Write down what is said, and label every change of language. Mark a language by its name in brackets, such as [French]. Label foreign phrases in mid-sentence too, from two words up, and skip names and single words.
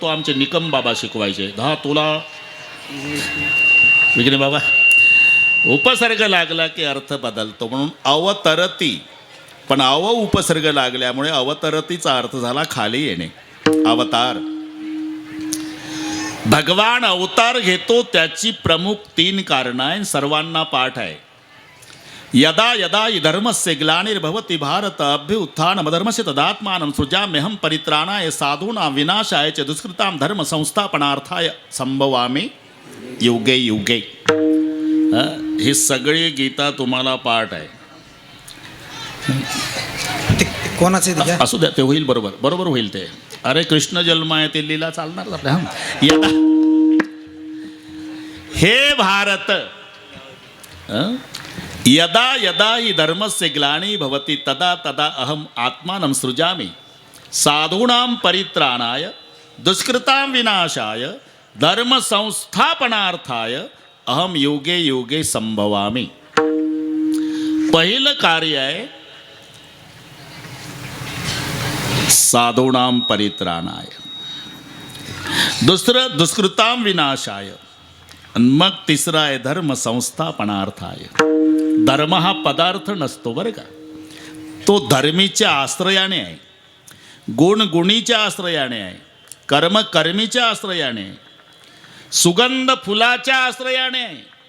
[Marathi] आमचे निकम बाबा शिकवायचे, धातूला विघ्ने बाबा उपसर्ग लागला की अर्थ बदलतो, म्हणून अवतरती. पण उपसर्ग लागल्यामुळे अवतरतीचा अर्थ झाला खाली येणे, अवतार. भगवान अवतार घेतो त्याची प्रमुख 3 कारणं आहे, सर्वांना पाठ आहे. [Sanskrit] यदा यदा हि धर्मस्य ग्लानिर्भवति भारत अभ्युत्थानमधर्मस्य तदात्मानं सृजाम्यहं परित्राणाय साधूनां विनाशाय च दुष्कृतां धर्म संस्थापनार्थाय संभवामि युगे युगे. [Marathi] ही सगळी गीता तुम्हाला पाठ आहे. कोणाचे असू द्या, ते होईल, बरोबर बरोबर होईल ते. अरे कृष्ण जन्म आहे ते लीला चालणार आपल्या. [Sanskrit] यदा हे भारत, यदा यदा हि धर्मस्य ग्लानी भवति तदा तदा अहम आत्मानं सृजामि साधूनां परित्राणाय दुष्कृतां विनाशाय धर्म संस्थापनार्थाय अहम युगे युगे संभवामि. [Marathi] पहिलं कार्य आहे [Sanskrit] साधूनां परित्राणाय, [Marathi] दुसरं [Sanskrit] दुष्कृतां विनाशाय, [Marathi] आणि मग तिसरा आहे [Sanskrit] धर्म संस्थापनार्थाय. [Marathi] धर्म हा पदार्थ नसतो बरं का, तो धर्मीच्या आश्रयाने आहे, गुण गुणीच्या आश्रयाने आहे, कर्म कर्मीच्या आश्रयाने आहे, सुगंध फुलाच्या आश्रयाने आहे.